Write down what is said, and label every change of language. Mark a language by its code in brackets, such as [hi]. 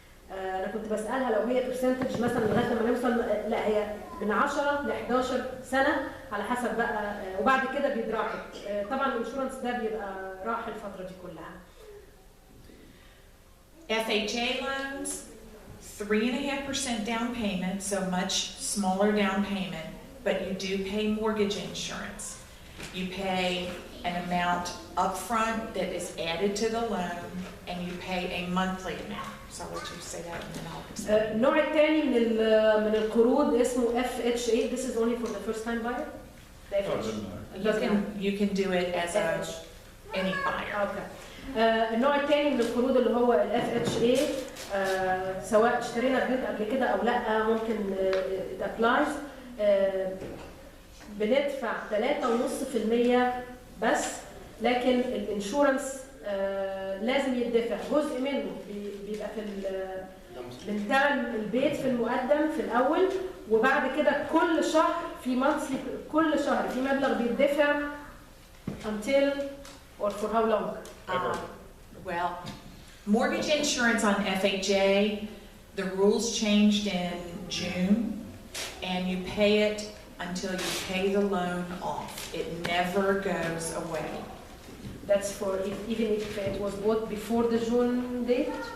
[ar] انا كنت بسالها لو هي برسنتج مثلا لغايه لما نوصل، لا هي من 10 ل 11 سنه على حسب بقى، وبعد كده بيتراحل. طبعا الانشورنس ده بيبقى راح الفتره دي كلها. [en] FHA loans, 3.5% down payment, so much smaller down payment, but you do pay mortgage insurance. You pay an amount upfront that is added to the loan, and you pay a monthly amount. So I'll let you say that and then I'll explain. [ar] النوع الثاني من القروض اسمه FHA. [en] This is only for the first time buyer. The FHA. You can do it as any buyer. Okay. [ar] النوع الثاني من القروض اللي هو ال FHA، سواء اشترينا البيت قبل كده او لا ممكن [en] it applies. [ar] بندفع 3.5% بس، لكن الانشورنس لازم يدفع جزء منه بيبقى من ثمن البيت في المقدم في الاول، وبعد كده كل شهر في مانثلي، كل شهر في مبلغ بيدفع [en] until or for how long? Well, mortgage insurance on FHA, the rules changed in June, and you pay it until you pay the loan off. It never goes away. That's for even if it was bought before the June date?